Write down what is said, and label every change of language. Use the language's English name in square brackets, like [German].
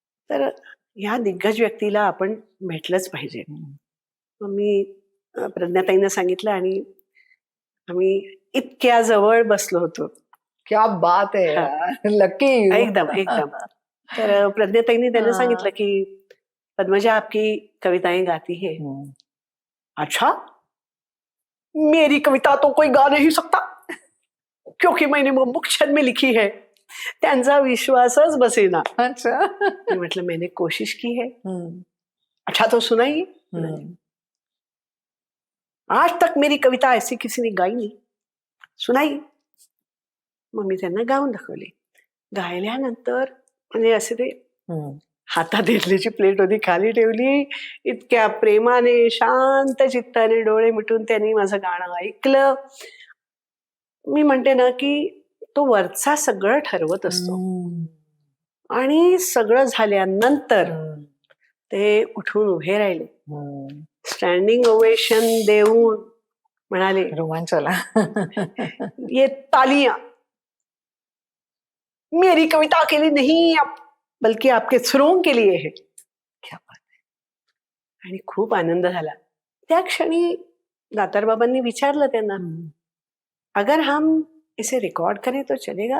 [Marathi] तर ह्या दिग्गज व्यक्तीला आपण भेटलंच पाहिजे. मग मी प्रज्ञाताईंना सांगितलं आणि आम्ही इतक्या जवळ बसलो होतो. [Hindi] क्या बात आहे हा. [English] यार. Lucky you. [Marathi] एकदम एकदम. तर प्रज्ञाताईंनी त्यांना हा. सांगितलं की [Hindi] पद्मजा आपकी कविताएं गाती है. अच्छा, मेरी कविता तो कोई गा नहीं सकता क्योंकि मैंने वो मुक्षर में लिखी है. [Marathi] त्यांचा विश्वासच बसेना. [Hindi] अच्छा. [Marathi] मी म्हटलं [Hindi] मैंने कोशिश की है. हम्म. अच्छा तो सुनाइए. हम्म. आज तक मेरी कविता ऐसी किसी ने गाई नहीं, सुनाई. [Marathi] मग मी त्यांना गाऊन दाखवली. गायल्यानंतर म्हणजे असे ते हम्म. हातात इडलीची प्लेट होती, खाली ठेवली, इतक्या प्रेमाने शांत चित्ताने डोळे मिटून त्यांनी माझं गाणं ऐकलं. मी म्हणते ना की तो वरचा सगळं ठरवत असतो. हम्म. आणि सगळं झाल्यानंतर हम्म. ते उठून उभे राहिले, हम्म. स्टँडिंग ओवेशन देऊन म्हणाले, रोमांच आला. [Hindi] ये तालियां मेरी कविता के लिए नहीं बल्कि आपके सुरों के लिए है. क्या बात आहे. [Marathi] आणि खूप आनंद झाला. त्या क्षणी दातारबाबांनी विचारलं त्यांना, हम्म. [Hindi] अगर हम इसे रिकॉर्ड करें तो चलेगा?